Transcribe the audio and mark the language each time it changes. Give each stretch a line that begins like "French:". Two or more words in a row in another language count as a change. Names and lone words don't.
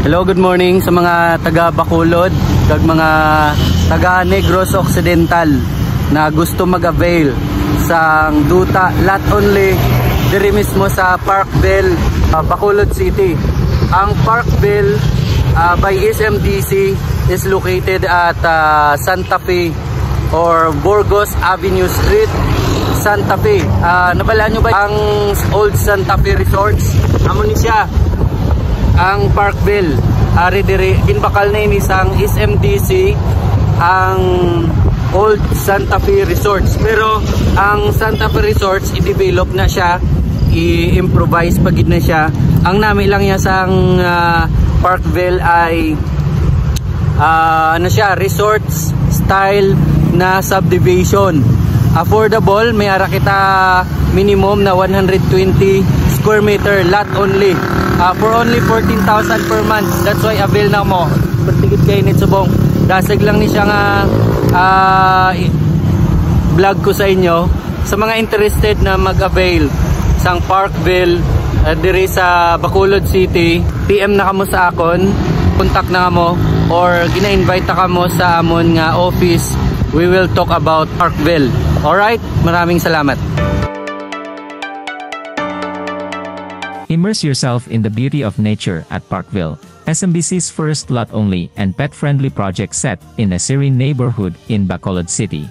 English: Hello, good morning
Hiligaynon: sa mga taga Bacolod, kag mga taga Negros Occidental na gusto mag-avail sa duta
English: lot only
Hiligaynon: diri mismo sa Parkville, Bacolod City.
English: Ang Parkville by SMDC is located at Santa Fe or Burgos Avenue Street, Santa Fe.
Hiligaynon: Nabalaan nyo ba ang Old Santa Fe Resorts? Amo ni siya ang Parkville. Ari diri ginbakal na ini sang SMDC ang Old Santa Fe Resorts. Pero ang Santa Fe Resorts i-develop na siya, i-improvise pagid na siya. Ang nami lang niya sang Parkville ay ano siya,
English: resorts style
Hiligaynon: na subdivision. Affordable, may ara kita minimum na
English: 120 square meter lot only. For only 14,000 per month. That's why
Hiligaynon: avail na mo. Pertigit kayo nit subong. Dasag lang ni siya nga vlog ko sa inyo. Sa mga interested na mag-avail sang Parkville diri sa Bacolod City, PM na kamo sa akon, contact na kamo or gina-invite na kamo sa amon nga office.
English: We will talk about Parkville.
Filipino: Alright? Maraming salamat.
English: Immerse yourself in the beauty of nature at Parkville, SMBC's first lot-only and pet-friendly project set in a serene neighborhood in Bacolod City.